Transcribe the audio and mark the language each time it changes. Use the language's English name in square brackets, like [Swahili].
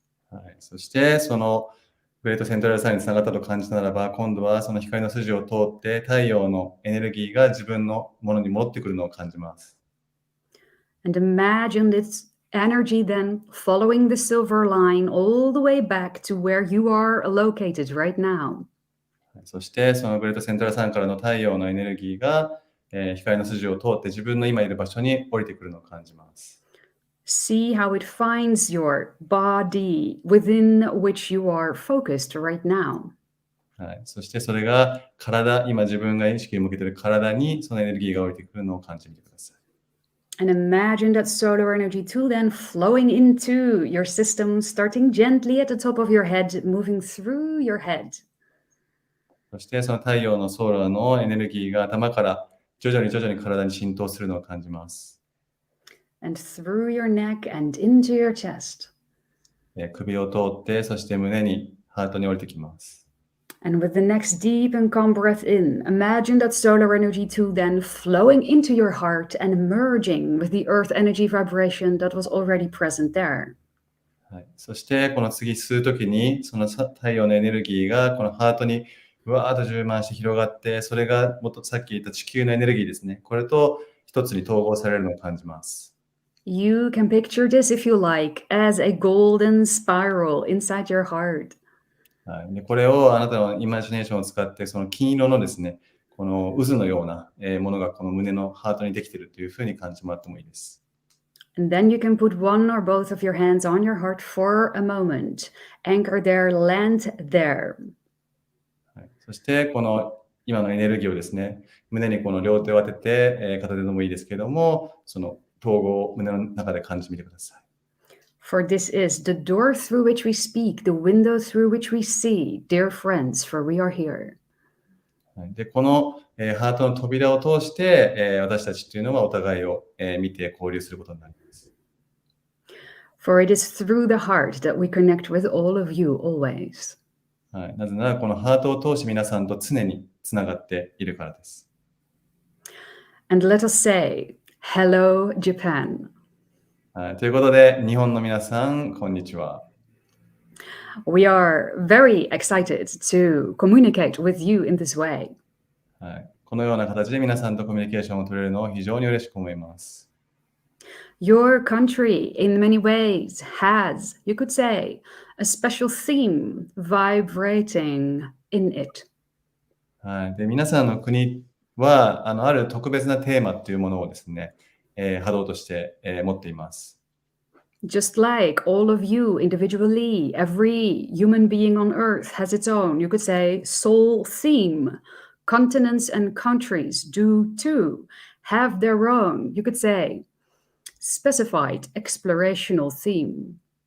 [Japanese] はい。そしてそのグレートセントラルサインにつながったと感じたならば、今度はその光の筋を通って太陽のエネルギーが自分のものに戻ってくるのを感じます。 [English] And imagine this energy then following the silver line all the way back to where you are located right now. [Japanese] そしてそのグレートセントラルサインからの太陽のエネルギーが、光の筋を通って自分の今いる場所に降りてくるのを感じます。 [English] See how it finds your body within which you are focused right now. [Japanese] はい。そしてそれが体、今自分が意識を向けている体にそのエネルギーが降りてくるのを感じてみてください。 [English] And imagine that solar energy too then flowing into your system, starting gently at the top of your head, moving through your head. [Japanese] そしてその太陽のソーラーのエネルギーが頭から徐々に体に浸透するのを感じます。 [English] And through your neck and into your chest. [Japanese] 首を通って、そして胸に、ハートに降りてきます。 [English] And with the next deep and calm breath in, imagine that solar energy too then flowing into your heart and merging with the earth energy vibration that was already present there. [Japanese] はい。そしてこの次吸うときに、その太陽のエネルギーがこのハートにうわーっと充満して広がって、それがもっとさっき言った地球のエネルギーですね。これと一つに統合されるのを感じます。 [English] You can picture this, if you like, as a golden spiral inside your heart. [Japanese] はい。で、これをあなたのイマジネーションを使って、その金色のですね、この渦のようなものがこの胸のハートにできているというふうに感じてもらってもいいです。 [English] And then you can put one or both of your hands on your heart for a moment. Anchor there, land there. [Japanese] はい。そしてこの今のエネルギーをですね、胸にこの両手を当てて、片手でもいいですけれども、その統合を胸の中で感じてみてください。 [English] For this is the door through which we speak, the window through which we see, dear friends, for we are here. [Japanese] で、この、ハートの扉を通して、私たちというのはお互いを、見て交流することになります。 [English] For it is through the heart that we connect with all of you always. [Japanese] はい、なぜならこのハートを通して皆さんと常につながっているからです。 [English] And let us say, hello, Japan. [Japanese] はい、ということで、日本の皆さん、こんにちは。 [English] We are very excited to communicate with you in this way. [Japanese] はい、このような形で皆さんとコミュニケーションを取れるのを非常に嬉しく思います。 [English] Your country, in many ways, has, you could say, a special theme vibrating in it. [Japanese] はい、で皆さんの国はある特別なテーマというものをですね、波動として、持っています。 [English] Just like all of you individually, every human being on earth has its own, you could say, soul theme. Continents and countries do too have their own, you could say, specified explorational theme.